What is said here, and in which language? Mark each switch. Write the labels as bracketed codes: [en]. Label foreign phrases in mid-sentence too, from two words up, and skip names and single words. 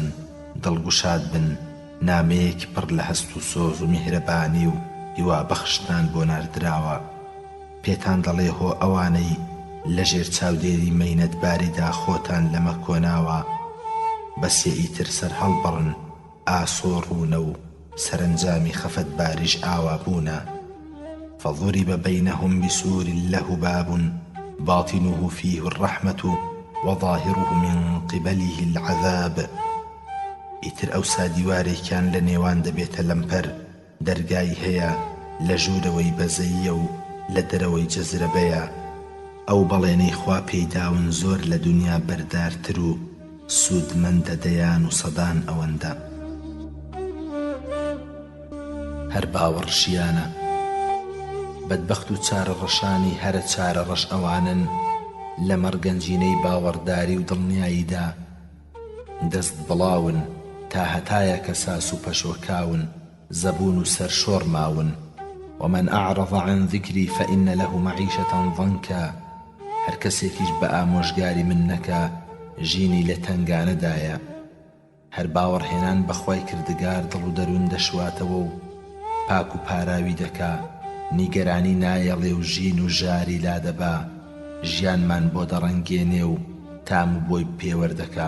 [ckb] دڵگوشاد بن، نامەیەکی پڕ لە هەست و سۆز و میهرەبانی و هیوا بەخشتان بۆ ناردراوە. پێتان دەڵێ هۆ ئەوانەی لە ژێر چاودێری مەینەتباریدا خۆتان لەمە کۆناوە، بەسێ ئیتر سەر هەڵبڕن، ئاسۆڕوونە و سەرنجامی خەفەت باریش ئاوا بوونە. [ar] فضرب بينهم بسور له باب باطنه فيه الرحمة وظاهره من قبله العذاب. [ckb] ئیتر ئەوسا دیوارێکیان لە نێوان دەبێتە لەمپەر، دەرگای هەیە لە ژوورەوەی بەزەییە و لە دەرەوەی جەزرەبەیە. ئەو بەڵێنەی خوا پێیداون زۆر لە دنیا بەردارتر و سوودمەندە دەیان و سەدان ئەوەندە. هەر باوەڕشیانە بەدبەخت و چارە ڕەشانی هەرە چارە ڕەش ئەوانن لە مەرگەنجینەی باوەڕداری و دڵنیاییدا دەست بڵاون، تا هەتایە کە ساس و پەشۆکاون، زەبون و سەرشۆڕ ماون. [ar] ومن أعرض عن ذكري فإن له معيشة ضنكا. [ckb] هەر کەسێکیش بە ئامۆژگاری من نەکا، ژینی لە تەنگانەدایە. هەر باوەڕهێنان بەخوای کردگار دڵ و دەروون دەشواتەوە و پاک و پاراوی دەکا. نیگەرانی نایەڵێ و ژین و ژاری لادەبا. ژیانمان بۆ دەڕەنگێنێ و تام و بۆی پێوەردەکا.